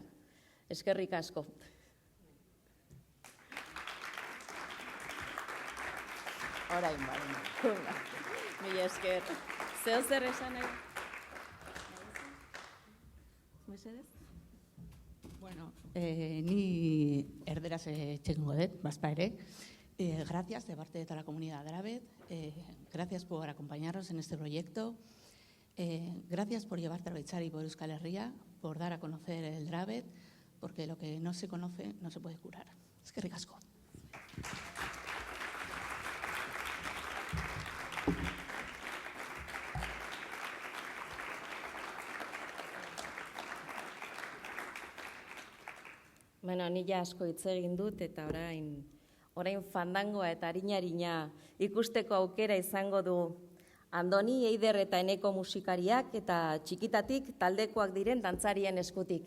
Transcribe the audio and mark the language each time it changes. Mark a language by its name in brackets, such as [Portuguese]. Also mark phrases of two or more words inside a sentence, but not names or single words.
[Basque] Eskerrik asko. Orain, mila esker. Zeo zer esan nahi? Mesedez? Bueno, ni erderaz txekingo dut, bazpa ere. [Spanish] Gracias de parte de toda la comunidad Drabet. Gracias por acompañarnos en este proyecto. Gracias por llevar Drabetzari por Euskal Herria, por dar a conocer el Drabet, porque lo que no se conoce no se puede curar. [Basque] Eskerrik asko. Ni asko hitz egin dut eta orain fandangoa eta arina ikusteko aukera izango du Andoni, Eider eta Eneko musikariak eta txikitatik taldekoak diren dantzarien eskutik.